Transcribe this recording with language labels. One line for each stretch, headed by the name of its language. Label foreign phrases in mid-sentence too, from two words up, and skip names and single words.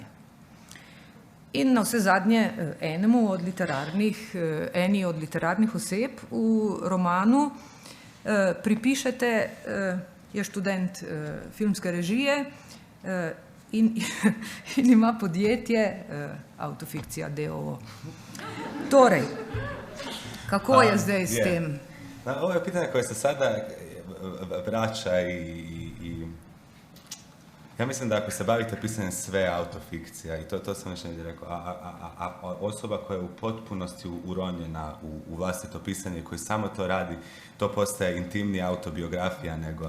Slovenian: In na vse zadnje eni od literarnih oseb v romanu pripišete, je študent filmske režije in ima podjetje Avtofikcija d.o.o. Torej, kako je zdaj s tem?
Croatian: Ovo je pitanje koje se sada vraća i ja mislim da ako se bavite pisanjem sve autofikcija, i to sam već negdje rekao, a osoba koja je u potpunosti uronjena u vlastito pisanje, koji samo to radi, to postaje intimnija autobiografija nego...